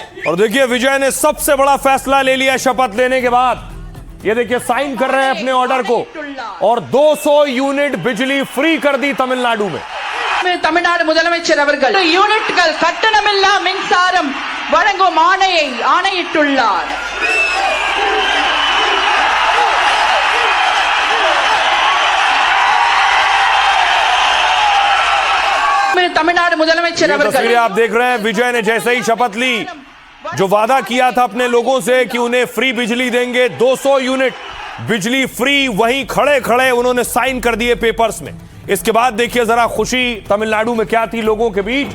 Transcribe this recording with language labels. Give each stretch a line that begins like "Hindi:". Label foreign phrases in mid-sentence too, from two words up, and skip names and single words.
Hindi: और देखिए विजय ने सबसे बड़ा फैसला ले लिया शपथ लेने के बाद। ये देखिए साइन कर रहे हैं अपने ऑर्डर को और 200 यूनिट बिजली फ्री कर दी तमिलनाडु में।
Tamil: தமிழ்நாடு முதலமைச்சர் அவர்கள் யூனிட்கள் கட்டணமில்லா மின்சாரம் வழங்கும் ஆணையை ஆணையிட்டுள்ளார். तमिलनाडु முதலமைச்சர் அவர்கள்
Hindi: तस्वीरें आप देख रहे हैं, विजय ने जैसे ही शपथ ली, जो वादा किया था अपने लोगों से कि उन्हें फ्री बिजली देंगे, 200 यूनिट बिजली फ्री, वहीं खड़े खड़े उन्होंने साइन कर दिए पेपर्स में। इसके बाद देखिए जरा खुशी तमिलनाडु में क्या थी लोगों के बीच।